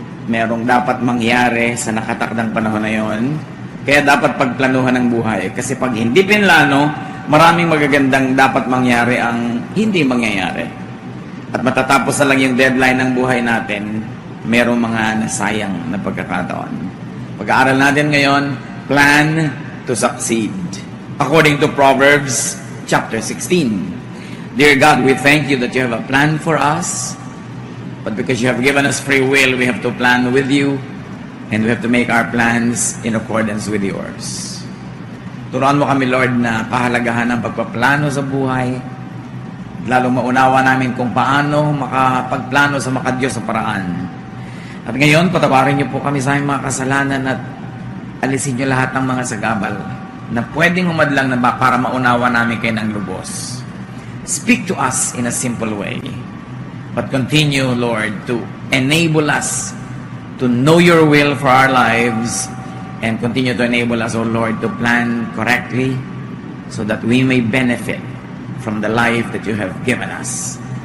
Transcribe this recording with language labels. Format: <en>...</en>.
<tl>Merong dapat mangyari sa nakatakdang panahon na yon. Kaya dapat pagplanuhan ng buhay. Kasi pag hindi pinlano, maraming magagandang dapat mangyari ang hindi mangyayari. At matatapos na lang yung deadline ng buhay natin, merong mga nasayang na pagkakataon. Pag-aaral natin ngayon,</tl> <en>plan to succeed. According to Proverbs chapter 16. Dear God, we thank you that you have a plan for us. But because you have given us free will, we have to plan with you. And we have to make our plans in accordance with yours.</en> <tl>Turuan mo kami, Lord, na pahalagahan ang pagpaplano sa buhay. Lalong maunawa namin kung paano makapagplano sa makadiyos sa paraan. At ngayon, patawarin niyo po kami sa aming mga kasalanan at alisin niyo lahat ng mga sagabal na pwedeng humadlang na para maunawa namin kayo ng lubos.</tl> <en>Speak to us in a simple way. But continue, Lord, to enable us to know your will for our lives and continue to enable us, O Lord, to plan correctly so that we may benefit from the life that you have given us.</en>